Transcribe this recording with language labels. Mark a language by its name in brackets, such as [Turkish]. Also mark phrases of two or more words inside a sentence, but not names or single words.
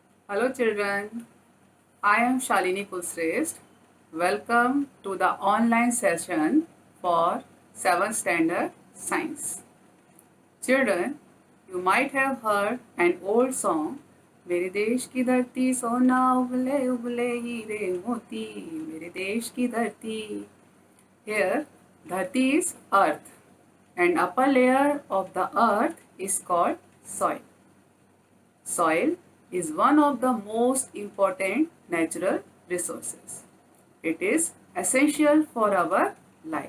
[English] Hello children, I am Shalini Kulshrestha. Welcome to the online session for 7th standard science. Children, you might have heard an old song, [Hindi] मेरे देश की धरती सोना उबले उबले हीरे मोती मेरे देश की धरती. [English] Here, dharti is earth and upper layer of the earth is called soil. Soil is one of the most important natural resources. It is essential for our life.